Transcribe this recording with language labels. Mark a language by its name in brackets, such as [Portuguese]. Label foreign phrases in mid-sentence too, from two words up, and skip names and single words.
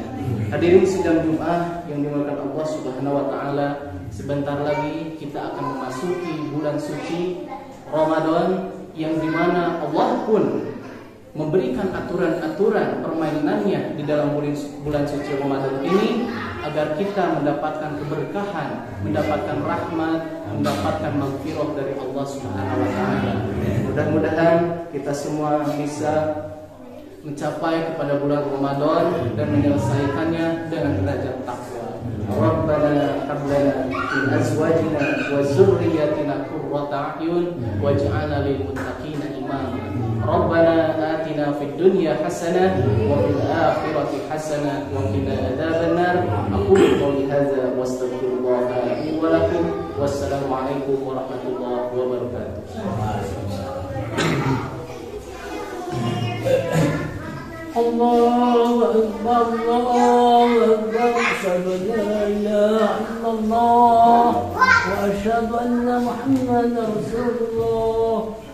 [Indonesian] Hadirin sidang Jumat yang dimuliakan Allah [Arabic] سبحانه وتعالى, [Indonesian] sebentar lagi kita akan memasuki bulan suci Ramadan, yang dimana Allah pun memberikan aturan-aturan permainannya di dalam bulan suci Ramadan ini, agar kita mendapatkan keberkahan, mendapatkan rahmat, mendapatkan maghfirah dari Allah [Arabic] سبحانه وتعالى. [Indonesian] Mudah-mudahan kita semua bisa mencapai kepada bulan Ramadan dan menyelesaikannya dengan derajat takwa. [Arabic] ربنا هب لنا من أزواجنا وذرياتنا قرة أعين واجعلنا للمتقين إماما. ربنا آتنا في الدنيا حسنة وفي الآخرة حسنة وقنا عذاب النار. أقول قولي هذا وأستغفر الله لي ولكم. والسلام عليكم ورحمة الله وبركاته. الله أكبر الله أكبر أشهد أن لا إله إلا الله وأشهد أن محمدا رسول الله